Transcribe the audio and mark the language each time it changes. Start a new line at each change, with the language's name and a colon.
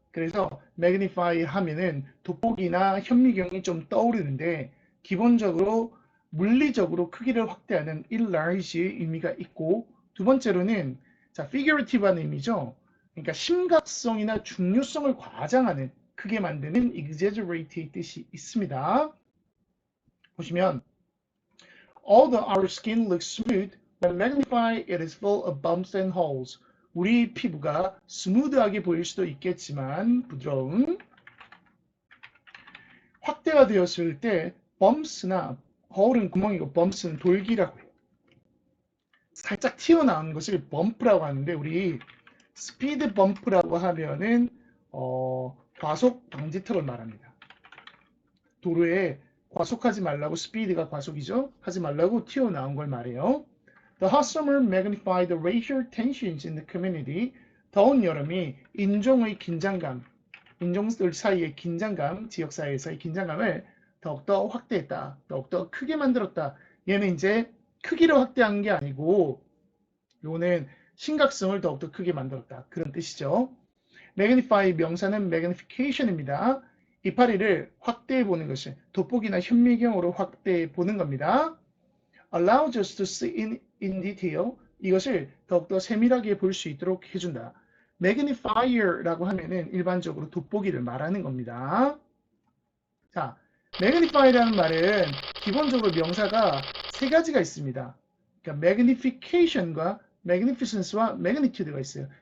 Korean: 그래서 magnify 하면은 돋보기나 현미경이 좀 떠오르는데 기본적으로 물리적으로 크기를 확대하는 enlarge의 의미가 있고, 두 번째로는 figurative한 의미죠. 그러니까 심각성이나 중요성을 과장하는, 크게 만드는 exaggerate의 뜻이 있습니다. 보시면
English: although our skin looks smooth, when magnified it is full of bumps and holes.
Korean: 우리 피부가 스무드하게 보일 수도 있겠지만 부드러운, 확대가 되었을 때 bumps나 hole은 구멍이고 bumps는 돌기라고 해요. 살짝 튀어나온 것을 범프라고 하는데, 우리 스피드 범프라고 하면은 과속 방지턱을 말합니다. 도로에 과속하지 말라고, 스피드가 과속이죠. 하지 말라고 튀어나온 걸 말해요.
English: The hot summer magnified the racial tensions in the community.
Korean: 더운 여름이 인종의 긴장감, 인종들 사이의 긴장감, 지역 사이에서의 긴장감을 더욱더 확대했다. 더욱더 크게 만들었다. 얘는 이제 크기를 확대한 게 아니고 요는 심각성을 더욱더 크게 만들었다. 그런 뜻이죠. magnify 명사는 magnification입니다. 이파리를 확대해 보는 것을 돋보기나 현미경으로 확대해 보는 겁니다.
English: allows us to see in detail.
Korean: 이것을 더욱더 세밀하게 볼 수 있도록 해준다. magnifier라고 하면은 일반적으로 돋보기를 말하는 겁니다. 자, magnify라는 말은 기본적으로 명사가 세 가지가 있습니다. 그러니까 magnification과 magnificence와 magnitude가 있어요.